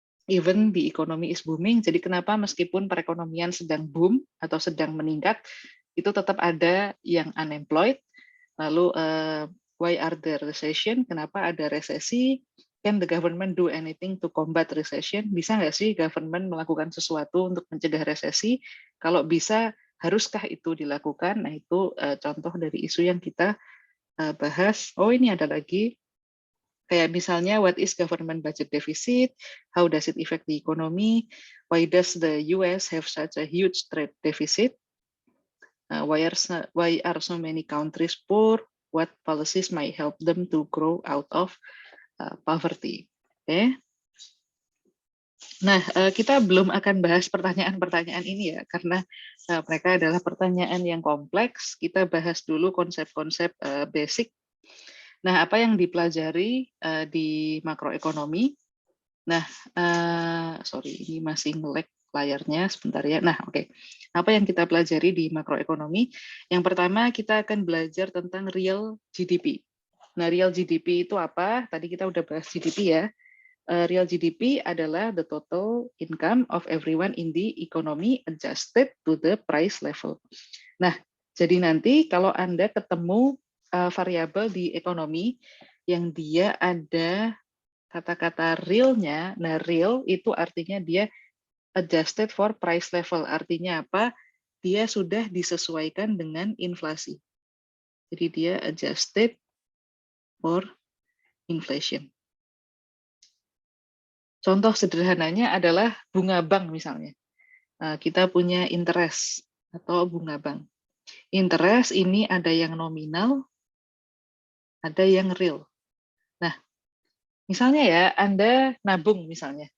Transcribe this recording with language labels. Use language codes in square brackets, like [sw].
[en] Even the economy is booming. [id] Jadi kenapa meskipun perekonomian sedang boom atau sedang meningkat, itu tetap ada yang unemployed. Lalu [en] why are there recession? [id] Kenapa ada resesi? [en] Can the government do anything to combat recession? [id] Bisa nggak sih government melakukan sesuatu untuk mencegah resesi? Kalau bisa, haruskah itu dilakukan? Nah, itu contoh dari isu yang kita bahas. Oh, ini ada lagi. Kayak misalnya, [en] what is government budget deficit? How does it affect the economy? Why does the US have such a huge trade deficit? Why are so many countries poor? What policies might help them to grow out of poverty? Oke. [id] Nah, kita belum akan bahas pertanyaan-pertanyaan ini ya, karena mereka adalah pertanyaan yang kompleks. Kita bahas dulu konsep-konsep basic. Nah, apa yang dipelajari di makroekonomi? Nah, sorry, ini masih nge-lag layarnya sebentar ya. Nah, oke. Apa yang kita pelajari di makroekonomi? Yang pertama, kita akan belajar tentang real GDP. Nah, real GDP itu apa? Tadi kita udah bahas GDP ya. Real GDP adalah [en] the total income of everyone in the economy adjusted to the price level. [id] Nah, jadi nanti kalau Anda ketemu variabel di ekonomi yang dia ada kata-kata realnya, nah real itu artinya dia [en] adjusted for price level. [id] Artinya apa? Dia sudah disesuaikan dengan inflasi. Jadi dia [en] adjusted for inflation. [id] Contoh sederhananya adalah bunga bank misalnya. Kita punya interest atau bunga bank. Interest ini ada yang nominal, ada yang real. Nah, misalnya ya, Anda nabung misalnya.